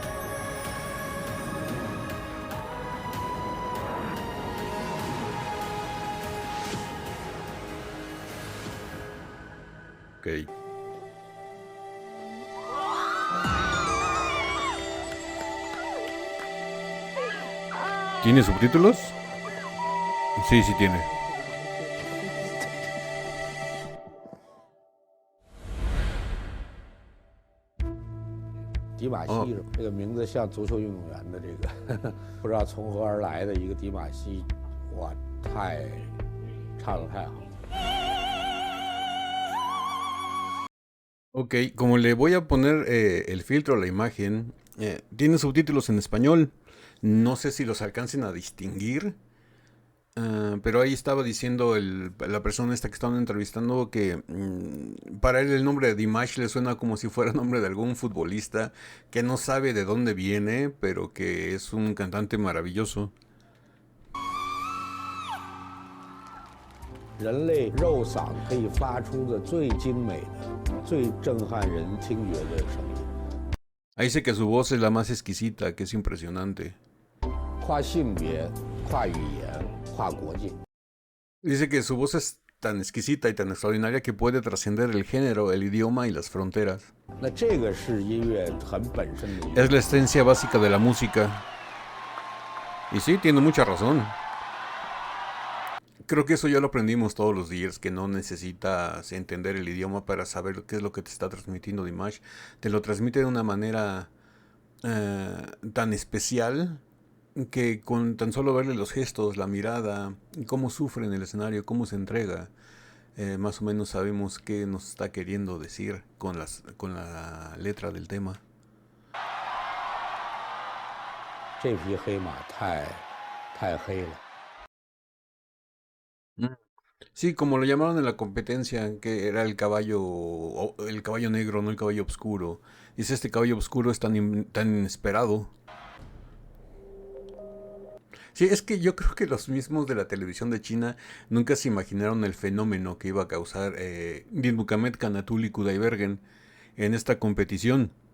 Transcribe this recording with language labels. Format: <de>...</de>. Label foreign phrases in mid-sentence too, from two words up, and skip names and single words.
<es>Ok. ¿Tiene subtítulos? Sí, sí tiene.</es> <zh>迪马 Oh, 西这个名字像足球运动员的这个不知道从何而来的一个迪马西，哇，唱得太好。</zh> <es>ok, como le voy a poner el filtro a la imagen, tiene subtítulos en español. No sé si los alcancen a distinguir. Pero ahí estaba diciendo la persona esta que estaban entrevistando que para él el nombre de Dimash le suena como si fuera nombre de algún futbolista que no sabe de dónde viene, pero que es un cantante maravilloso.</es> <zh>人类肉嗓可以发出的最精美的、最震撼人听觉的声音，</zh> <es>Ahí dice que su voz es la más exquisita, que es impresionante.</es> <zh>跨性别、跨语言、跨国境。</zh> <es>Dice que su voz es tan exquisita y tan extraordinaria que puede trascender el género, el idioma y las fronteras.</es> <zh>那这个是音乐很本身的一</zh> <es>Es</es> <zh>个。</zh> <es>la esencia básica de la música. Y sí, tiene mucha razón. Creo que eso ya lo aprendimos todos los días, que no necesitas entender el idioma para saber qué es lo que te está transmitiendo Dimash. Te lo transmite de una manera tan especial que con tan solo verle los gestos, la mirada, cómo sufre en el escenario, cómo se entrega, más o menos sabemos qué nos está queriendo decir con la letra del tema.</es> <zh>这匹黑马太黑了。 Mm.</zh> <es>Sí, como lo llamaron en la competencia, que era el caballo negro, no el caballo oscuro. Dice, este caballo oscuro es tan inesperado. Sí, es que yo creo que los mismos de la televisión de China nunca se imaginaron el fenómeno que iba a causar Dinmukamed Kanatuli Kudaibergen en esta competición.</es>